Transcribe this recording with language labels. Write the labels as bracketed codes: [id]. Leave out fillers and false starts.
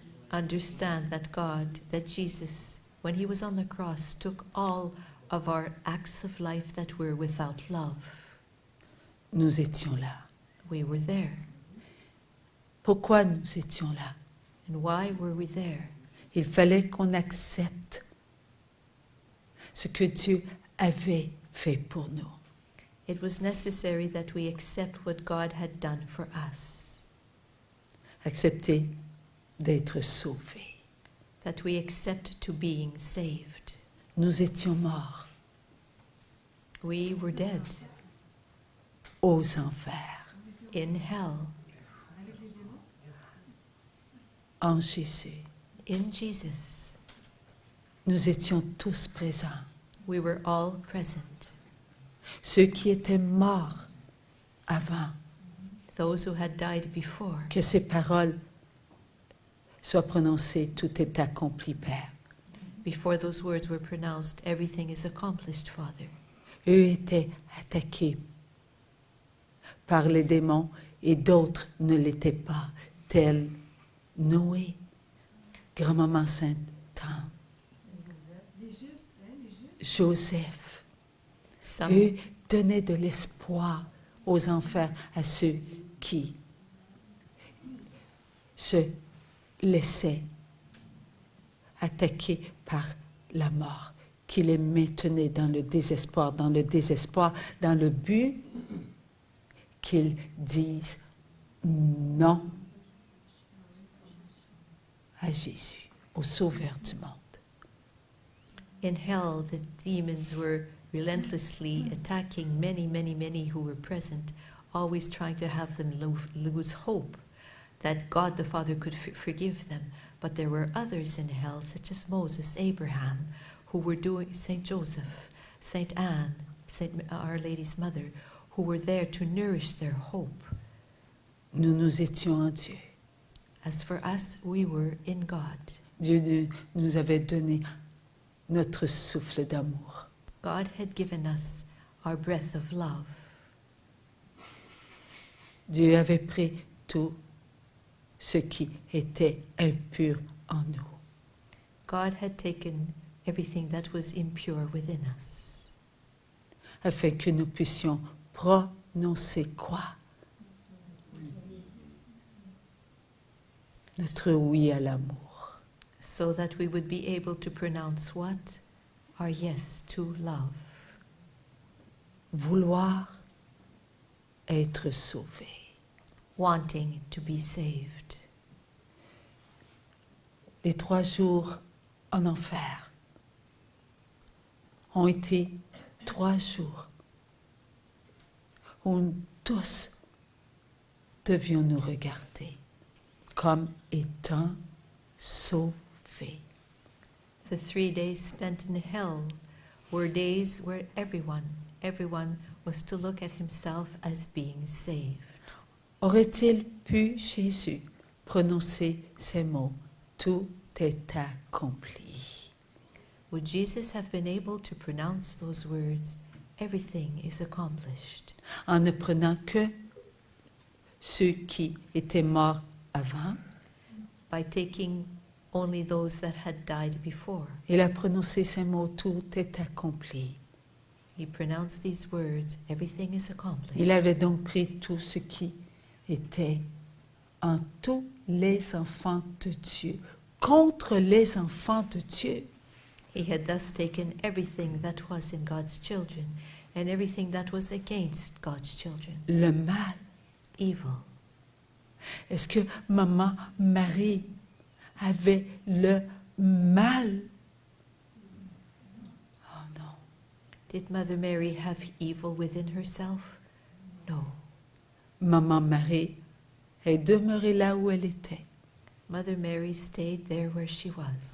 [en] Understand that Jesus, when he was on the cross, took all of our acts of life that were without love. [fr] Nous étions là. [en] We were there. [fr] Pourquoi nous étions là? [en] And why were we there? [fr] Il fallait qu'on accepte ce que Dieu avait fait pour nous. [en] It was necessary that we accept what God had done for us, [fr] Accepter d'être sauvés. [en] that we accept to being saved. [fr] Nous étions morts [en] We were dead [fr] aux enfers [en] in hell. [fr] en Jésus. [en] In Jesus, [fr] Nous étions tous présents. [en] we were all present. [fr] Ceux qui étaient morts avant [en] Those who had died before, [fr] que ces paroles soient prononcées, tout est accompli, Père. [en] before those words were pronounced, everything is accomplished, Father. [fr] Eux étaient attaqués par les démons et d'autres ne l'étaient pas, tels Noé, grand-maman Sainte Anne, Joseph, [en] Some, [fr] eux, donnaient de l'espoir aux enfers à ceux qui se laissaient attaquer par la mort, qui les maintenait dans le désespoir, dans le but qu'ils disent non à Jésus, au Sauveur du monde. [en] in hell, the demons were relentlessly attacking many who were present, always trying to have them lose hope that God the Father could forgive them. But there were others in hell, such as Moses, Abraham, who were doing, Saint Joseph, Saint Anne, Our Lady's mother, who were there to nourish their hope. [fr] Nous étions en Dieu. [en] As for us, we were in God. [fr] Dieu nous avait donné notre souffle d'amour. [en] God had given us our breath of love. [fr] Dieu avait pris tout ce qui était impur en nous. [en] God had taken everything that was impure within us, [fr] afin que nous puissions prononcer quoi? Notre oui à l'amour. [en] so that we would be able to pronounce what? Our yes to love. [fr] Vouloir être sauvé. [en] Wanting to be saved. [fr] Les 3 jours en enfer ont été 3 jours où tous devions nous regarder comme étant sauvés. [en] The 3 days spent in hell were days where everyone was to look at himself as being saved. [fr] Aurait-il pu, Jésus, prononcer ces mots? Tout est accompli. [en] Would Jesus have been able to pronounce those words, everything is accomplished, [fr] En ne prenant que ceux qui étaient morts avant? [en] by taking only those that had died before? [fr] Il a prononcé ces mots, tout est accompli. [en] He pronounced these words, everything is accomplished. [fr] Il avait donc pris tout ce qui était en tous les enfants de Dieu, contre les enfants de Dieu. [en] He had thus taken everything that was in God's children and everything that was against God's children, [fr] Le mal. [en] evil. [fr] Est-ce que maman Marie avait le mal? Oh non. [en] Did Mother Mary have evil within herself? No. [fr] Maman Marie est demeurée là où elle était, [en] Mother Mary stayed there where she was,